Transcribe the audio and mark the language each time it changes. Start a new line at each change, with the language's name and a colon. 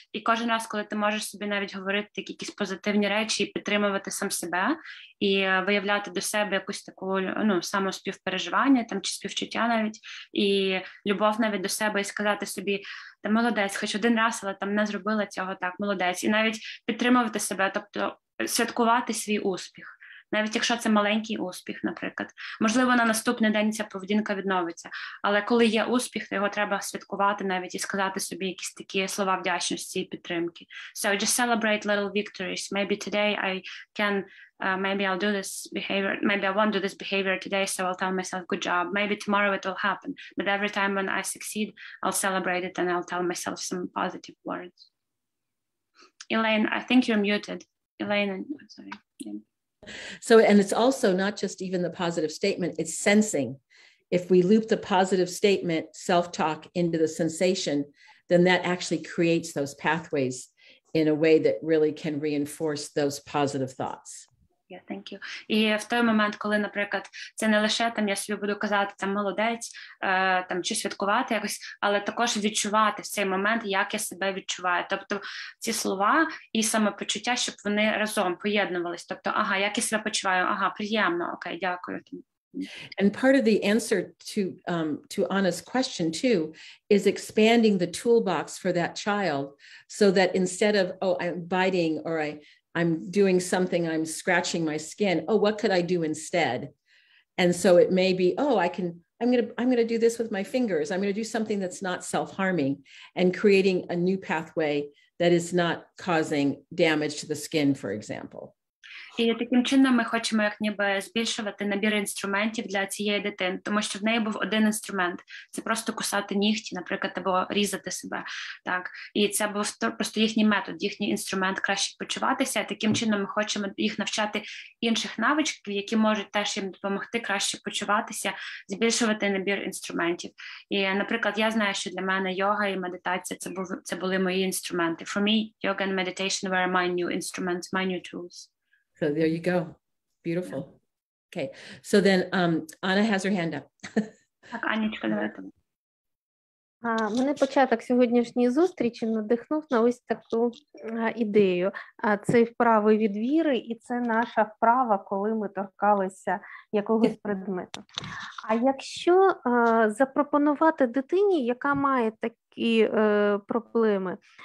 Ukrainian: І кожен раз, коли ти можеш собі навіть говорити такі якісь позитивні речі і підтримувати сам себе, і виявляти до себе якусь таку самоспівпереживання там, чи співчуття навіть, і любов навіть до себе, і сказати собі, та молодець, хоч один раз, але там не зробила цього, так, молодець. І навіть підтримувати себе, тобто святкувати свій успіх. Навіть якщо це маленький успіх, наприклад. Можливо, на наступний день ця поведінка відновиться. Але коли є успіх, то його треба святкувати навіть і сказати собі якісь такі слова вдячності і підтримки.
English: So just celebrate little victories. Maybe today I can, maybe I'll do this behavior, maybe I won't do this behavior today, so I'll tell myself, good job. Maybe tomorrow it will happen. But every time when I succeed, I'll celebrate it and I'll tell myself some positive words. Elaine, I think you're muted. Elaine, sorry. Yeah. So, and it's also not just even the positive statement, it's sensing. If we loop the positive statement, self-talk into the sensation, then that actually creates those pathways in a way that really can reinforce those positive thoughts. Yeah, thank you.
Ukrainian: І в той момент, коли, наприклад, це не лише там я собі буду казати там молодець, там чи святкувати якось, але також відчувати в цей момент, як я себе відчуваю. Тобто ці слова і самопочуття, щоб вони разом поєднувались. Тобто, ага, як я себе почуваю, приємно, окей, дякую.
English: And part of the answer to Anna's question too is expanding the toolbox for that child, so that instead of I'm biting or I'm doing something, I'm scratching my skin. What could I do instead? And so it may be, I'm going to do this with my fingers. I'm going to do something that's not self-harming and creating a new pathway that is not causing damage to the skin, for example.
Ukrainian: І таким чином ми хочемо як ніби збільшувати набір інструментів для цієї дитини, тому що в неї був один інструмент – це просто кусати нігті, наприклад, або різати себе. Так? І це був просто їхній метод, їхній інструмент краще почуватися. Таким чином ми хочемо їх навчати інших навичків, які можуть теж їм допомогти краще почуватися, збільшувати набір інструментів. І, наприклад, я знаю, що для мене йога і медитація – це були мої інструменти.
English: For me, yoga and meditation were my new instruments, my new tools. So there you go. Beautiful. Okay. So then Anna has her hand up.
Ukrainian: Так, Анечка, давайте. Мене початок сьогоднішньої зустрічі надихнув на ось таку ідею. Це вправи від віри, і це наша вправа, коли ми торкалися якогось предмету. А якщо запропонувати дитині, яка має такі проблеми,